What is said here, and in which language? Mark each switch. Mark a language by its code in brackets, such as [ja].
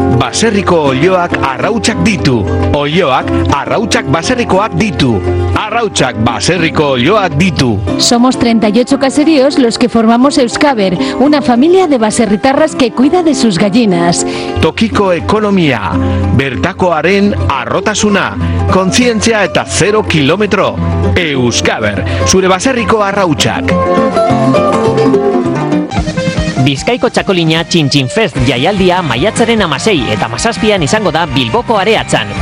[eu] Baserriko oiloak arrautzak ditu. Oiloak arrautzak baserrikoak ditu. Arrautzak baserriko oiloak ditu. [es] Somos 38 caseríos los que formamos Euskaber, una familia de baserritarras que cuida de sus gallinas. [eu] Tokiko ekonomia, bertakoaren arrotasuna, kontzientzia eta 0 kilometro. Euskaber, zure baserriko arrautzak. Bizkaiko txakolina Txintxin Fest jaialdia maiatzaren 16 eta 17an izango da Bilboko areatzan.